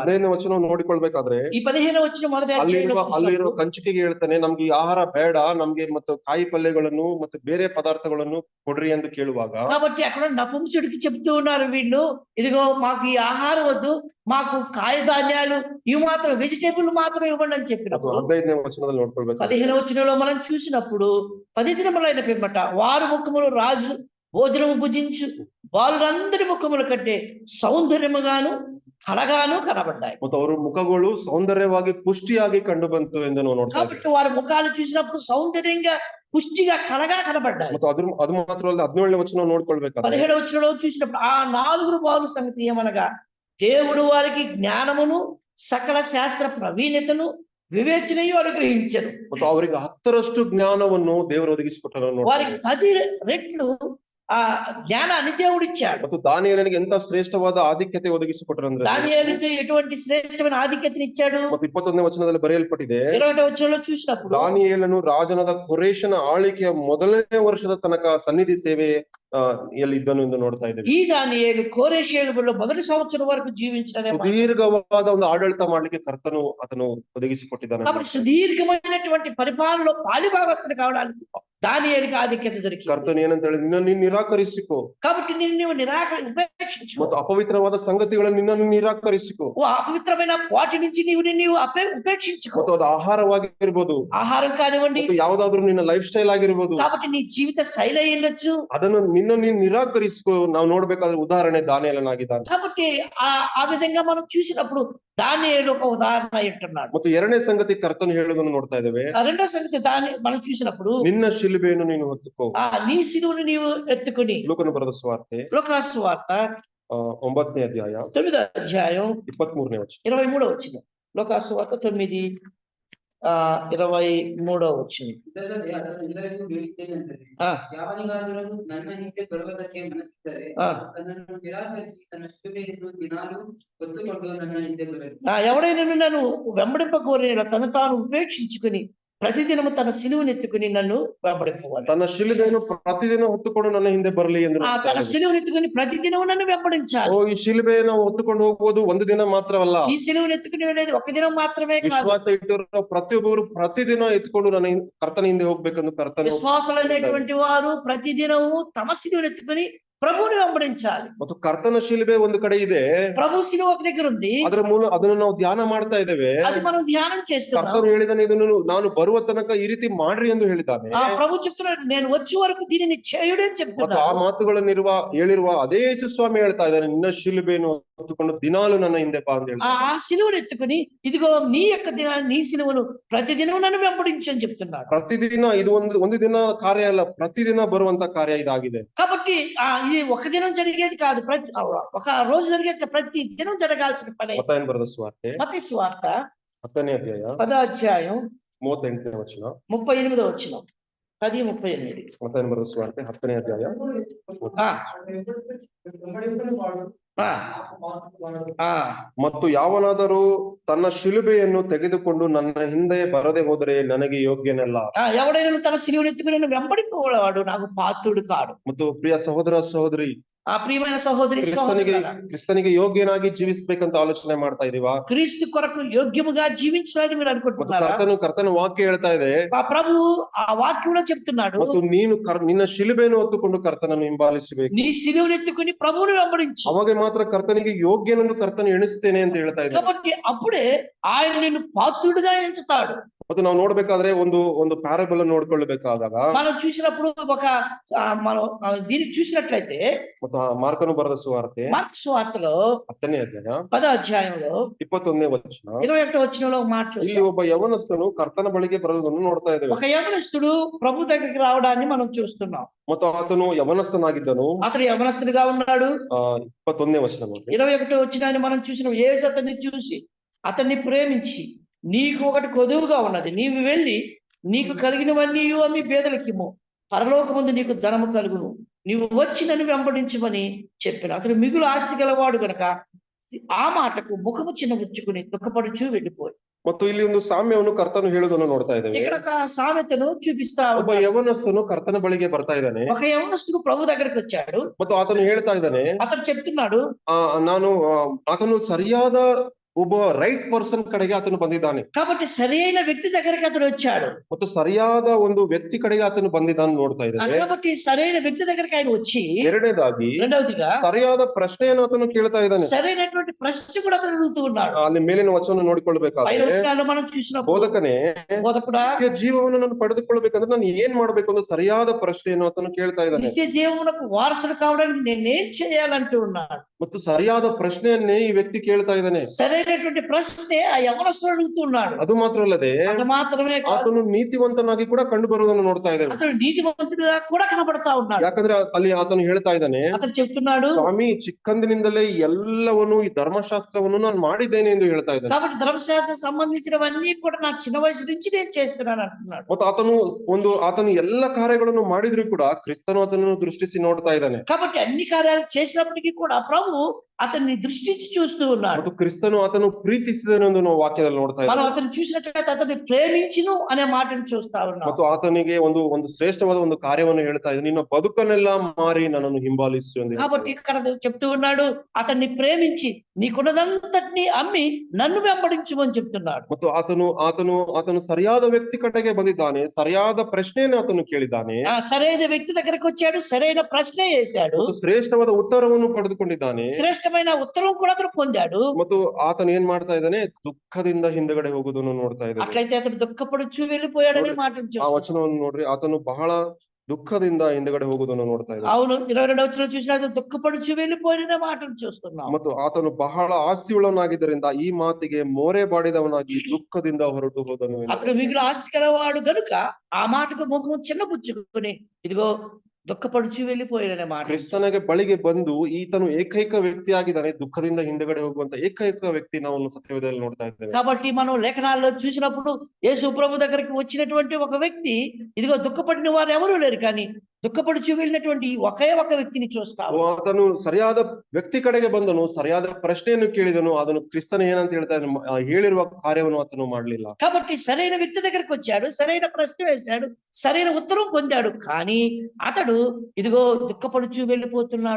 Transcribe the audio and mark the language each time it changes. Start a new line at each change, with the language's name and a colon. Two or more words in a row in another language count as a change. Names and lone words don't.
Kannada: 15ನೇ ವಚನ ನೋಡಿಕೊಳ್ಬೇಕಾದ್ರೆ
Telugu: ఈ 15వ వచనం మొదటి
Kannada: ಅಲ್ಲಿರೋ ಕಂಚುಕಿಗೆ ಹೇಳ್ತಾನೆ, ನಮ್ಗೆ ಈ ಆಹಾರ ಬೇಡ, ನಮ್ಗೆ ಮತ್ತು ಕಾಯಿ ಪಲ್ಯಗಳನ್ನು ಮತ್ತು ಬೇರೆ ಪದಾರ್ಥಗಳನ್ನು ಕೊಡ್ರಿ ಎಂದು ಕೇಳುವಾಗ,
Telugu: కాబట్టి అక్కడ నపుంసకుడికి చెప్తూ ఉన్నారు వీళ్ళు, ఇదిగో మాకు ఈ ఆహారం వద్దు, మాకు కాయధాన్యాలు ఇవి మాత్రం, వెజిటేబుల్ మాత్రం ఇవ్వండి అని చెప్పినప్పుడు
Kannada: 15ನೇ వచನದಲ್ಲಿ ನೋಡ್ಕೊಳ್ಬೇಕು.
Telugu: 15వ వచనంలో మనం చూసినప్పుడు 10 దినములైన పిమ్మట వారు ముఖములు రాజు భోజనము భుజించు వాళ్ళందరి ముఖముల కంటే సౌందర్యముగాను కళగాను కనబడ్డాయి.
Kannada: ಮತ್ತು ಅವರ ಮುಖಗಳು ಸೌಂದರ್ಯವಾಗಿ ಪುಷ್ಟಿಯಾಗಿ ಕಂಡು ಬಂತು ಎಂದು ನಾವು ನೋಡ್ತಾ ಇದ್ದೀವಿ.
Telugu: కాబట్టి వారి ముఖాలు చూసినప్పుడు సౌందర్యంగా పుష్టిగా కళగా కనబడ్డాయి.
Kannada: ಮತ್ತು ಅದು ಮಾತ್ರ ಅಲ್ಲ, 17ನೇ ವಚನ ನೋಡ್ಕೊಳ್ಬೇಕಾದ್ರೆ
Telugu: 17వ వచనంలో చూసినప్పుడు ఆ 4 బాలు సంగతి ఏమనగా, దేవుడు వారికి జ్ఞానమును సకల శాస్త్ర ప్రవీణతను వివేచనయు అనుగ్రహించను.
Kannada: ಮತ್ತು ಅವರಿಗೆ 10ರಷ್ಟು ಜ್ಞಾನವನ್ನು ದೇವರು ಒದಗಿಸಿಕೊಟ್ಟನು.
Telugu: వారికి 10 రెట్లు ఆ జ్ఞానాన్ని దేవుడిచ్చాడు.
Kannada: ಮತ್ತು ದಾನಿಯೇಲನಿಗೆ ಎಂತ ಶ್ರೇಷ್ಠವಾದ ಆಧಿಕ್ಯತೆ ಒದಗಿಸಿಕೊಟ್ಟರು ಅಂದ್ರೆ,
Telugu: దానియేలుకి ఎటువంటి శ్రేష్టమైన ఆధిక్యతని ఇచ్చాడు.
Kannada: ಮತ್ತು 21ನೇ ವಚನದಲ್ಲಿ ಬರೆಯಲ್ಪಟ್ಟಿದೆ,
Telugu: 21వ వచనంలో చూసినప్పుడు
Kannada: ದಾನಿಯೇಲನು ರಾಜನಾದ ಕೊರೇಶನ ಆಳ್ವಿಕೆಯ 1ನೇ ವರ್ಷದ ತನಕ ಸನ್ನಿಧಿ ಸೇವೆ ಇದ್ದನು ಎಂದು ನೋಡ್ತಾ ಇದ್ದೇವೆ.
Telugu: ఈ దానియేలు కోరేషేయులో మొదటి సంవత్సరం వరకు జీవించడమే.
Kannada: ಸುದೀರ್ಘವಾದ ಒಂದು ಆಡಳಿತ ಮಾಡ್ಲಿಕ್ಕೆ ಕರ್ತನು ಅದನ್ನು ಒದಗಿಸಿಕೊಟ್ಟಿದ್ದಾನೆ.
Telugu: కాబట్టి సుదీర్ఘమైనటువంటి పరిపాలనలో పాలిభాగస్తుడు కావడానికి దానియేలుకి ఆధిక్యత దొరికింది.
Kannada: ಕರ್ತನು ಏನಂತ ಹೇಳಿ, ನಿನ್ನನ್ನು ನಿರಾಕರಿಸಿಕೋ.
Telugu: కాబట్టి నీవు ఉపేక్షించు.
Kannada: ಮತ್ತು ಅಪವಿತ್ರವಾದ ಸಂಗತಿಗಳನ್ನು ನಿನ್ನನ್ನು ನಿರಾಕರಿಸಿಕೋ.
Telugu: అపవిత్రమైన వాటి నుంచి నీవు ఉపేక్షించుకో.
Kannada: ಮತ್ತು ಅದು ಆಹಾರವಾಗಿರ್ಬೋದು,
Telugu: ఆహారం కానివ్వండి,
Kannada: ಯಾವ್ದಾದ್ರು ನಿನ್ನ
English: life style
Kannada: ಆಗಿರ್ಬೋದು,
Telugu: కాబట్టి నీ జీవిత శైలి అయి ఉండొచ్చు,
Kannada: ಅದನ್ನು ನೀನು ನಿರಾಕರಿಸಿಕೋ. ನಾವು ನೋಡ್ಬೇಕಾದ್ರೆ ಉದಾಹರಣೆ ದಾನಿಯೇಲನಾಗಿದ್ದಾನೆ.
Telugu: కాబట్టి ఆ విధంగా మనం చూసినప్పుడు దానియేలు ఒక ఉదాహరణ అంటున్నాడు.
Kannada: ಮತ್ತು 2ನೇ ಸಂಗತಿ కರ್ತను ಹೇಳುವುದನ್ನು ನೋಡ್ತಾ ಇದ್ದೇವೆ.
Telugu: రెండో సంగతి మనం చూసినప్పుడు,
Kannada: ನಿನ್ನ ಶಿಲುಬೆಯನ್ನು ನೀನು ಹೊತ್ತುಕೋ.
Telugu: నీ సిలువను నీవు ఎత్తుకుని.
Kannada: ಲೂಕನ ಬರೆದ ಸುವಾರ್ತೆ
Telugu: లూకాసు వార్త
Kannada: 9ನೇ ಅಧ್ಯಾಯ
Telugu: 9వ అధ్యాయం
Kannada: 23ನೇ ವಚನ.
Telugu: 23వ వచనం. లూకాసు వార్త 9:23వ వచనం.
Kannada: ಇದಲ್ಲದೆ ಅದರೆಲ್ಲರಿಗೂ ಹೇಳಿದ್ದೇನೆಂದರೆ, ಯಾವನಿಗಾದರೂ ನನ್ನ ಹಿಂದೆ ಬರುವುದಕ್ಕೆ ಮನಸ್ಸಿದ್ದರೆ ತನ್ನನ್ನು ನಿರಾಕರಿಸಿ ತನ್ನ ಶಿಲುಬೆಯನ್ನು ದಿನಾಲೂ ಹೊತ್ತುಕೊಂಡು ನನ್ನ ಹಿಂದೆ ಬರಲಿ.
Telugu: ఎవడైనా నన్ను వెంబడింపకోరిన తను తాను ఉపేక్షించుకుని ప్రతిదినము తన సిలువను ఎత్తుకుని నన్ను వెంబడింపవాలి.
Kannada: ತನ್ನ ಶಿಲುಬೆಯನ್ನು ಪ್ರತಿದಿನ ಹೊತ್ತುಕೊಂಡು ನನ್ನ ಹಿಂದೆ ಬರಲಿ ಎಂದು
Telugu: తన సిలువను ఎత్తుకుని ప్రతిదినము నన్ను వెంబడించాలి.
Kannada: ಈ ಶಿಲುಬೆಯನ್ನು ಹೊತ್ತುಕೊಂಡು ಹೋಗುವುದು ಒಂದು ದಿನ ಮಾತ್ರವಲ್ಲ.
Telugu: ఈ సిలువను ఎత్తుకుని వెళ్ళేది ఒక దినం మాత్రమే కాదు.
Kannada: ವಿಶ್ವಾಸ ಇಟ್ಟಿರೋ ಪ್ರತಿಯೊಬ್ಬರು ಪ್ರತಿದಿನ ಎತ್ಕೊಂಡು ನನ್ನ ಕರ್ತನ ಹಿಂದೆ ಹೋಗ್ಬೇಕೆಂದು ಕರ್ತನ
Telugu: విశ్వాసులైనటువంటి వారు ప్రతిదినము తమ సిలువను ఎత్తుకుని ప్రభువుని వెంబడించాలి.
Kannada: ಮತ್ತು ಕರ್ತನ ಶಿಲುಬೆ ಒಂದು ಕಡೆ ಇದೆ,
Telugu: ప్రభు సిలువ ఒక దగ్గర ఉంది,
Kannada: ಅದನ್ನು ನಾವು ಧ್ಯಾನ ಮಾಡ್ತಾ ಇದ್ದೇವೆ.
Telugu: అది మనం ధ్యానం చేస్తున్నాం.
Kannada: ಕರ್ತನು ಹೇಳಿದಾನೆ, ಇದನ್ನು ನಾನು ಬರುವ ತನಕ ಈ ರೀತಿ ಮಾಡ್ರಿ ಎಂದು ಹೇಳಿದ್ದಾನೆ.
Telugu: ప్రభు చెప్తున్నాడు, నేను వచ్చే వరకు దీనిని చేయుడు అని
Kannada: ಮತ್ತು
Telugu: చెప్తున్నాడు.
Kannada: ಆ ಮಾತುಗಳನ್ನು ಹೇಳಿರುವ ಅದೇ ಯೇಸು ಸ್ವಾಮಿ ಹೇಳ್ತಾ ಇದ್ದಾನೆ, ನಿನ್ನ ಶಿಲುಬೆಯನ್ನು ಹೊತ್ತುಕೊಂಡು ದಿನಾಲು ನನ್ನ ಹಿಂದೆ ಬಾ ಅಂತ ಹೇಳ್ತಾನೆ.
Telugu: ఆ సిలువను ఎత్తుకుని, ఇదిగో నీ యొక్క దినాన్ని, నీ సిలువను ప్రతిదినం నన్ను వెంబడించు అని చెప్తున్నాడు.
Kannada: ಪ್ರತಿದಿನ ಇದು ಒಂದು ದಿನ ಕಾರ್ಯ ಅಲ್ಲ, ಪ್ರತಿದಿನ ಬರುವಂತ ಕಾರ್ಯ ಇದಾಗಿದೆ.
Telugu: కాబట్టి ఇది ఒక దినం జరిగేది కాదు, ఒక రోజు జరిగేది, ప్రతి దినం జరగాల్సిన పని.
Kannada: ಮತ್ತಾಯನ ಬರೆದ ಸುವಾರ್ತೆ
Telugu: మత్తయి సువార్త
Kannada: 10ನೇ ಅಧ್ಯಾಯ
Telugu: 10వ అధ్యాయం
Kannada: 38ನೇ ವಚನ.
Telugu: 38వ వచనం. 10:38.
Kannada: ಮತ್ತಾಯನ ಬರೆದ ಸುವಾರ್ತೆ 10ನೇ ಅಧ್ಯಾಯ. ಆ, ಆ, ಮತ್ತು ಯಾವನಾದರೂ ತನ್ನ ಶಿಲುಬೆಯನ್ನು ತೆಗೆದುಕೊಂಡು ನನ್ನ ಹಿಂದೆ ಬರದೆ ಹೋದರೆ ನನಗೆ ಯೋಗ್ಯನಲ್ಲ.
Telugu: ఎవడైనా తన సిలువను ఎత్తుకుని నన్ను వెంబడిపోవాడు నాకు పాత్రుడు కాడు.
Kannada: ಮತ್ತು ಪ್ರಿಯ ಸಹೋದರ ಸಹೋದರಿ,
Telugu: ఆ ప్రియమైన సహోదరి సహోదరులారా,
Kannada: ಕ್ರಿಸ್ತನಿಗೆ ಯೋಗ್ಯನಾಗಿ ಜೀವಿಸ್ಬೇಕಂತ ಆಲೋಚನೆ ಮಾಡ್ತಾ ಇದೀವಾ?
Telugu: క్రీస్తు కొరకు యోగ్యముగా జీవించాలని మీరు
Kannada: ಮತ್ತು
Telugu: అనుకుంటున్నారా?
Kannada: ಕರ್ತನ ವಾಕ್ಯ ಹೇಳ್ತಾ ಇದೆ,
Telugu: ఆ ప్రభువు ఆ వాక్యంలో చెప్తున్నాడు,
Kannada: ಮತ್ತು ನೀನು ನಿನ್ನ ಶಿಲುಬೆಯನ್ನು ಹೊತ್ತುಕೊಂಡು ಕರ್ತನನ್ನು ಹಿಂಬಾಲಿಸಬೇಕು.
Telugu: నీ సిలువను ఎత్తుకుని ప్రభువును వెంబడించు.
Kannada: ಅವಾಗ ಮಾತ್ರ ಕರ್ತನಿಗೆ ಯೋಗ್ಯನೆಂದು ಕರ್ತನು ಎಣಿಸ್ತೇನೆ ಅಂತ ಹೇಳ್ತಾ ಇದ್ದಾರೆ.
Telugu: కాబట్టి అప్పుడే ఆయన నిన్ను పాత్రుడుగా ఎంచుతాడు.
Kannada: ಮತ್ತು ನಾವು ನೋಡ್ಬೇಕಾದ್ರೆ ಒಂದು ಪ್ಯಾರಬಲ್ ನೋಡ್ಕೊಳ್ಬೇಕಾದಾಗ,
Telugu: మనం చూసినప్పుడు మనం దీన్ని చూసినట్లయితే
Kannada: ಮತ್ತು ಮಾರ್ಕನು ಬರೆದ ಸುವಾರ್ತೆ
Telugu: మార్కు సువార్తలో
Kannada: 10ನೇ ಅಧ್ಯಾಯ
Telugu: 10వ అధ్యాయంలో
Kannada: 21ನೇ ವಚನ,
Telugu: 21వ వచనంలో ఒక మాట
Kannada: ಇಲ್ಲಿ
Telugu: చూద్దాం.
Kannada: ಒಬ್ಬ ಯವನಸ್ಥನು ಕರ್ತನ ಬಳಿಗೆ ಬರೋದನ್ನು ನೋಡ್ತಾ ಇದ್ದೇವೆ.
Telugu: ఒక యవనస్తుడు ప్రభు దగ్గరికి రావడాన్ని మనం చూస్తున్నాం.
Kannada: ಮತ್ತು ಆತನು ಯವನಸ್ಥನಾಗಿದ್ದನು.
Telugu: అతడు యవనస్తుడిగా ఉన్నాడు.
Kannada: 21ನೇ ವಚನ ನೋಡಿ.
Telugu: 21వ వచనాన్ని మనం చూసినాం. యేసు అతన్ని చూసి అతన్ని ప్రేమించి, నీకు ఒకటి కొదువుగా ఉన్నది, నీవు వెళ్ళి నీకు కలిగినవన్నీ అమ్మి పేదలకిమ్ము, పరలోకమందు నీకు ధనము కలుగును, నీవు వచ్చి నన్ను వెంబడించమని చెప్పాను. అతడు మిగులు ఆస్తి గలవాడు గనక ఆ మాటకు ముఖము చిన్నబుచ్చుకుని దుఃఖపడుచు వెళ్ళిపోయి.
Kannada: ಮತ್ತು ಇಲ್ಲಿ ಒಂದು ಸಾಮ್ಯವನ್ನು ಕರ್ತನು ಹೇಳುವುದನ್ನು ನೋಡ್ತಾ ಇದ್ದೇವೆ.
Telugu: ఇక్కడ ఒక సామెతను చూపిస్తా
Kannada: ಒಬ್ಬ ಯವನಸ್ಥನು ಕರ್ತನ ಬಳಿಗೆ ಬರ್ತಾ ಇದ್ದಾನೆ.
Telugu: ఒక యవనస్తుడు ప్రభు దగ్గరికి వచ్చాడు.
Kannada: ಮತ್ತು ಆತನು ಹೇಳ್ತಾ ಇದ್ದಾನೆ,
Telugu: అతను చెప్తున్నాడు,
Kannada: ಆತನು ಸರಿಯಾದ ಒಬ್ಬ
English: right person
Kannada: ಕಡೆಗೆ ಆತನು ಬಂದಿದ್ದಾನೆ.
Telugu: కాబట్టి సరైన వ్యక్తి దగ్గరికి అతడు వచ్చాడు.
Kannada: ಮತ್ತು ಸರಿಯಾದ ಒಂದು ವ್ಯಕ್ತಿ ಕಡೆಗೆ ಆತನು ಬಂದಿದ್ದಾನೆ ನೋಡ್ತಾ ಇದ್ದಾನೆ.
Telugu: కాబట్టి సరైన వ్యక్తి దగ్గరికి ఆయన వచ్చి,
Kannada: ಎರಡನೇದಾಗಿ
Telugu: రెండవదిగా
Kannada: ಸರಿಯಾದ ಪ್ರಶ್ನೆಯನ್ನು ಆತನು ಕೇಳ್ತಾ ಇದ್ದಾನೆ.
Telugu: సరైనటువంటి ప్రశ్న కూడా అతను అడుగుతూ ఉన్నాడు.
Kannada: ಅಲ್ಲಿ ಮೇಲಿನ ವಚನ ನೋಡಿಕೊಳ್ಬೇಕಾದ್ರೆ,
Telugu: 5వ వచనాల్లో మనం చూసినప్పుడు,
Kannada: ಬೋಧಕನೇ,
Telugu: బోధకుడా,
Kannada: ನಿತ್ಯ ಜೀವವನ್ನು ನಾನು ಪಡೆದುಕೊಳ್ಬೇಕಂದ್ರೆ ನಾನು ಏನ್ ಮಾಡ್ಬೇಕು ಅಂತ ಸರಿಯಾದ ಪ್ರಶ್ನೆಯನ್ನು ಆತನು ಕೇಳ್ತಾ ಇದ್ದಾನೆ.
Telugu: నిత్య జీవమునకు వారసుడు కావడానికి నేనేం చేయాలంటూ ఉన్నాడు.
Kannada: ಮತ್ತು ಸರಿಯಾದ ಪ್ರಶ್ನೆಯನ್ನೇ ಈ ವ್ಯಕ್ತಿ ಕೇಳ್ತಾ ಇದ್ದಾನೆ.
Telugu: సరైనటువంటి ప్రశ్నే ఆ యవనస్తుడు అడుగుతున్నాడు.
Kannada: ಅದು ಮಾತ್ರ ಅಲ್ಲದೆ
Telugu: అది మాత్రమే కాదు,
Kannada: ಆತನು ನೀತಿವಂತನಾಗಿ ಕೂಡ ಕಂಡು ಬರುವುದನ್ನು ನೋಡ್ತಾ ಇದ್ದೇವೆ.
Telugu: అతడు నీతిమంతుడిగా కూడా కనబడతా ఉన్నాడు.
Kannada: ಯಾಕಂದ್ರೆ ಅಲ್ಲಿ ಆತನು ಹೇಳ್ತಾ ಇದ್ದಾನೆ,
Telugu: అతను చెప్తున్నాడు,
Kannada: ಸ್ವಾಮಿ, ಚಿಕ್ಕಂದಿನಿಂದಲೇ ಎಲ್ಲವನ್ನು ಈ ಧರ್ಮಶಾಸ್ತ್ರವನ್ನು ನಾನು ಮಾಡಿದ್ದೇನೆ ಎಂದು ಹೇಳ್ತಾ ಇದ್ದಾನೆ.
Telugu: కాబట్టి ధర్మశాస్త్రం సంబంధించినవన్నీ కూడా నా చిన్న వయసు నుంచి నేను చేస్తున్నాను అంటున్నాడు.
Kannada: ಮತ್ತು ಆತನು ಎಲ್ಲ ಕಾರ್ಯಗಳನ್ನು ಮಾಡಿದ್ರು ಕೂಡ ಕ್ರಿಸ್ತನು ಆತನನ್ನು ದೃಷ್ಟಿಸಿ ನೋಡ್ತಾ ಇದ್ದಾನೆ.
Telugu: కాబట్టి అన్ని కార్యాలు చేసినప్పటికీ కూడా ప్రభు అతన్ని దృష్టించి చూస్తూ ఉన్నాడు.
Kannada: ಮತ್ತು ಕ್ರಿಸ್ತನು ಆತನು ಪ್ರೀತಿಸಿದನು ಎಂದು ನಾವು ವಾಕ್ಯದಲ್ಲಿ ನೋಡ್ತಾ
Telugu: మనం
Kannada: ಇದ್ದೇವೆ.
Telugu: అతను చూసినట్లయితే అతన్ని ప్రేమించును అనే మాటను చూస్తా ఉన్నాం.
Kannada: ಮತ್ತು ಆತನಿಗೆ ಒಂದು ಶ್ರೇಷ್ಠವಾದ ಒಂದು ಕಾರ್ಯವನ್ನು ಹೇಳ್ತಾ ಇದ್ದಾನೆ, ನಿನ್ನ ಬದುಕನ್ನೆಲ್ಲ ಮಾರಿ ನನ್ನನ್ನು ಹಿಂಬಾಲಿಸು ಎಂದು.
Telugu: కాబట్టి ఇక్కడ చెప్తూ ఉన్నాడు, అతన్ని ప్రేమించి నీకున్నదంతటిని అమ్మి నన్ను వెంబడించుమని చెప్తున్నాడు.
Kannada: ಮತ್ತು ಆತನು ಸರಿಯಾದ ವ್ಯಕ್ತಿ ಕಡೆಗೆ ಬಂದಿದ್ದಾನೆ. ಸರಿಯಾದ ಪ್ರಶ್ನೆಯನ್ನು ಆತನು ಕೇಳಿದ್ದಾನೆ.
Telugu: సరైన వ్యక్తి దగ్గరకు వచ్చాడు, సరైన ప్రశ్న వేశాడు,
Kannada: ಮತ್ತು ಶ್ರೇಷ್ಠವಾದ ಉತ್ತರವನ್ನು ಪಡೆದುಕೊಂಡಿದ್ದಾನೆ.
Telugu: శ్రేష్టమైన ఉత్తరం కూడా అతను పొందాడు.
Kannada: ಮತ್ತು ಆತನು ಏನ್ ಮಾಡ್ತಾ ಇದ್ದಾನೆ, ದುಃಖದಿಂದ ಹಿಂದಗಡೆ ಹೋಗುವುದನ್ನು ನೋಡ್ತಾ ಇದ್ದಾನೆ.
Telugu: అట్లయితే అతను దుఃఖపడుచు వెళ్ళిపోయాడనే మాటను
Kannada: ಆ
Telugu: చూస్తాం.
Kannada: ವಚನವನ್ನು ನೋಡ್ರಿ, ಆತನು ಬಹಳ ದುಃಖದಿಂದ ಹಿಂದಗಡೆ ಹೋಗುವುದನ್ನು ನೋಡ್ತಾ ಇದ್ದಾನೆ.
Telugu: అవును, 22వ వచనం చూసినట్లయితే దుఃఖపడుచు వెళ్ళిపోయిన మాటను చూస్తున్నాం.
Kannada: ಮತ್ತು ಆತನು ಬಹಳ ಆಸ್ತಿಯುಳ್ಳವನಾಗಿದ್ದರಿಂದ ಈ ಮಾತಿಗೆ ಮೋರೆ ಬಾಡಿದವನಾಗಿ ದುಃಖದಿಂದ ಹೊರಟು ಹೋದನು.
Telugu: అతడు మిగులు ఆస్తి కలవాడు గనుక ఆ మాటకు ముఖం చిన్నపుచ్చుకుని ఇదిగో దుఃఖపడుచు వెళ్ళిపోయాడనే మాట.
Kannada: ಕ್ರಿಸ್ತನಿಗೆ ಬಳಿಗೆ ಬಂದು ಈತನು ಏಕೈಕ ವ್ಯಕ್ತಿ ಆಗಿದ್ದಾನೆ, ದುಃಖದಿಂದ ಹಿಂದಗಡೆ ಹೋಗುವಂತ ಏಕೈಕ ವ್ಯಕ್ತಿ ನಾವು ಸತ್ಯವೇದದಲ್ಲಿ ನೋಡ್ತಾ ಇದ್ದೇವೆ.
Telugu: కాబట్టి మనం లేఖనాల్లో చూసినప్పుడు యేసు ప్రభు దగ్గరికి వచ్చినటువంటి ఒక వ్యక్తి, ఇదిగో దుఃఖపడిన వారు ఎవరు లేరు, కానీ దుఃఖపడుచు వెళ్ళినటువంటి ఒకే ఒక వ్యక్తిని చూస్తాము.
Kannada: ಆತನು ಸರಿಯಾದ ವ್ಯಕ್ತಿ ಕಡೆಗೆ ಬಂದನು, ಸರಿಯಾದ ಪ್ರಶ್ನೆಯನ್ನು ಕೇಳಿದನು. ಅದನ್ನು ಕ್ರಿಸ್ತನ ಏನಂತ ಹೇಳ್ತಾ ಹೇಳಿರುವ ಕಾರ್ಯವನ್ನು ಆತನು ಮಾಡಲಿಲ್ಲ.
Telugu: కాబట్టి సరైన వ్యక్తి దగ్గరికి వచ్చాడు, సరైన ప్రశ్న వేశాడు, సరైన ఉత్తరం పొందాడు, కానీ అతడు ఇదిగో దుఃఖపడుచు వెళ్ళిపోతున్నాడు.